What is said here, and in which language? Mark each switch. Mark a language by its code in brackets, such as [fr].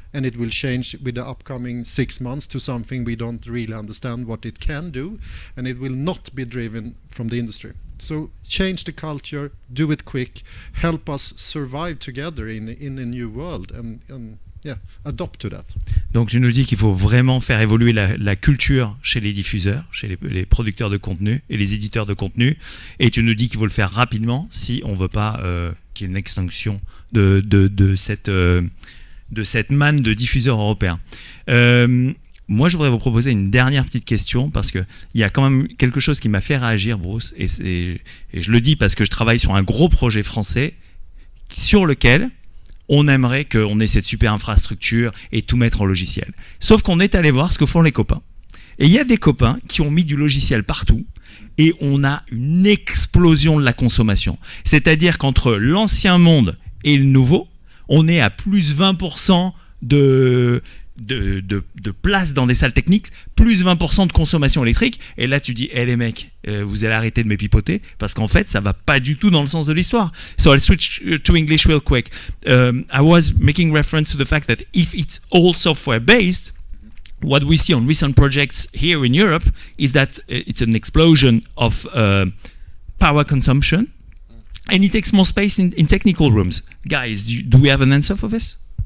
[en] And it will change with the upcoming 6 months to something we don't really understand what it can do, and it will not be driven from the industry. So change the culture, do it quick, help us survive together in a new world, and adopt to that. [fr] Donc tu nous dis qu'il faut vraiment faire évoluer la culture chez les diffuseurs, chez les producteurs de contenu et les éditeurs de contenu, et tu nous dis qu'il faut le faire rapidement si on veut pas qu'il y ait une extinction de cette manne de diffuseurs européens. Moi, je voudrais vous proposer une dernière petite question, parce qu'il y a quand même quelque chose qui m'a fait réagir, Bruce, et je le dis parce que je travaille sur un gros projet français sur lequel on aimerait qu'on ait cette super infrastructure et tout mettre en logiciel. Sauf qu'on est allé voir ce que font les copains. Et il y a des copains qui ont mis du logiciel partout, et on a une explosion de la consommation. C'est-à-dire qu'entre l'ancien monde et le nouveau, on est à plus 20% de place dans des salles techniques, plus 20% de consommation électrique. Et là, tu dis, les mecs, vous allez arrêter de m'épipoter, parce qu'en fait, ça va pas du tout dans le sens de l'histoire. [en] So I'll switch to English real quick. I was making reference to the fact that if it's all software-based, what we see on recent projects here in Europe is that it's an explosion of power consumption. And it takes more space in technical rooms. Guys, do we have an answer for this?